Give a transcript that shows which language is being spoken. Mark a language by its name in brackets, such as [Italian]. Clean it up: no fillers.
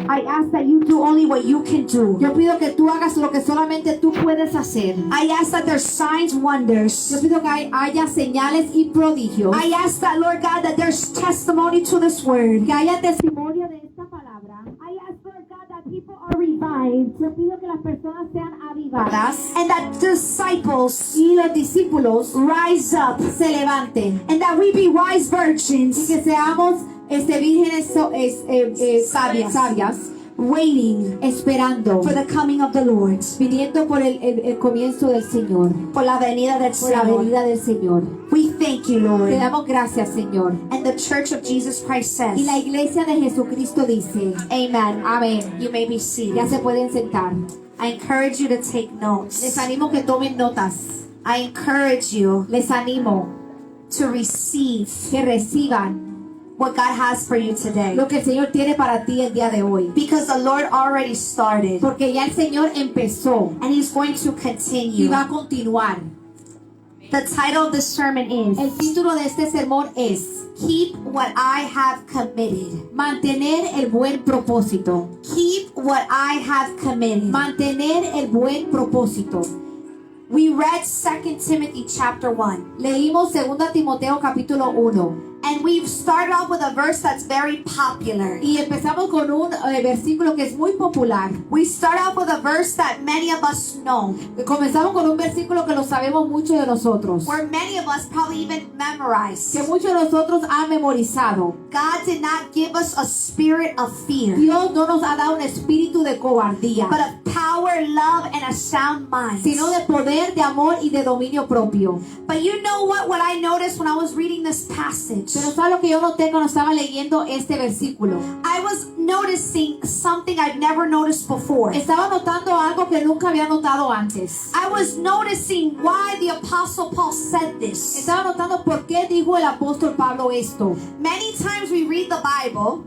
[English] I ask that you do only what you can do. [Spanish] Yo pido que tú hagas lo que solamente tú puedes hacer. [English] I ask that there's signs, wonders. [Spanish] Yo pido que haya señales y prodigios. [English] I ask that, Lord God, that there's testimony to this word. [Spanish] Que haya testimonio de esta palabra. [English] I ask, Lord God, that people are revived. [Spanish] Yo pido que las personas sean avivadas. [English] And that disciples [Spanish] Y los discípulos [English] rise up. [Spanish] se levanten. [English] And that we be wise [Spanish] Y [English] virgins. [Spanish] que seamos vírgenes sabias, [English] Waiting [Spanish] esperando, [English] for the coming of the Lord. [Spanish] viniendo por el comienzo del Señor, Por la venida del por la Señor. venida del Señor. [English] We thank you, Lord. [Spanish] Te damos gracias, Señor. [English] And the Church of Jesus Christ says, [Spanish] Y la iglesia de Jesucristo dice, [English] Amen. [Spanish] amén. [English] You may be [Spanish] Ya [English] seated. [Spanish] se pueden sentar. [English] I encourage you to take [Spanish] Les [English] notes. [Spanish] animo que tomen notas. [English] I encourage you [Spanish] Les animo [English] to receive [Spanish] que reciban [English] what God has for you today. [Spanish] lo que el Señor tiene para ti el día de hoy. [English] Because the Lord already started. [Spanish] Porque ya el Señor empezó [English] And He's going to [Spanish] y [English] continue. [Spanish] va a continuar. [English] The title of the sermon is [Spanish] El título de este sermón es [English] Keep What I Have Committed. [Spanish] Mantener el buen propósito. [English] Keep what I have committed. [Spanish] Mantener el buen propósito. [English] We read 2 Timothy chapter 1. [Spanish] Leímos 2 Timoteo capítulo 1 [English] And we've started off with a verse that's very popular. [Spanish] y empezamos con un versículo que es muy popular. [English] We start off with a verse that many of us know. [Spanish] Comenzamos con un versículo que lo sabemos muchos de nosotros, [English] Where many of us probably even memorized. [Spanish] que muchos de nosotros han memorizado. [English] God did not give us a spirit of fear, [Spanish] Dios no nos ha dado un espíritu de cobardía, [English] but of power, love, and a sound mind. [Spanish] sino de poder, de amor y de dominio propio. [English] But you know what I noticed when I was reading this passage? [Spanish] Pero ¿sabes lo que yo noté cuando estaba leyendo este versículo? [English] I was noticing something I've never noticed before. [Spanish] Estaba notando algo que nunca había notado antes. [English] I was noticing why the Apostle Paul said this. [Spanish] Estaba notando por qué dijo el apóstol Pablo esto. [English] Many times we read the Bible